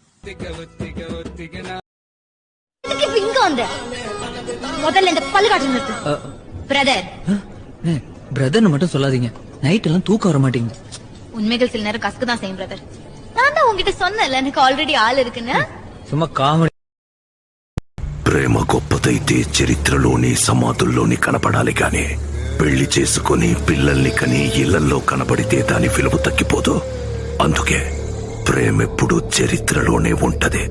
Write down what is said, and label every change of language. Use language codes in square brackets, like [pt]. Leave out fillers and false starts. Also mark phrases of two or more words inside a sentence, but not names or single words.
[ta] இங்க வந்த முதல்ல இந்த பல்காட்டு நிறுத்து. பிரதர் பிரதர்னு மட்டும் சொல்லாதீங்க, நைட் எல்லாம் தூக்கம் வர மாட்டீங்க. உண்மைகள் சில நேரம் கசக்கு தான் செய்யும் பிரதர். நான் தான் உங்ககிட்ட சொன்னேன்ல எனக்கு ஆல்ரெடி ஆள் இருக்குன்னு. சும்மா కామెడీ. [te] ప్రేమ గొప్పదైతే చరిత్రలోని సమాధుల్లోని కనపడాలి గాని పెళ్లి చేసుకుని పిల్లల్ని కని ఇళ్లలో కనపడితే దాని విలువ తగ్గిపోదు. అందుకే ప్రేమెప్పుడు చరిత్రలోనే ఉంటది.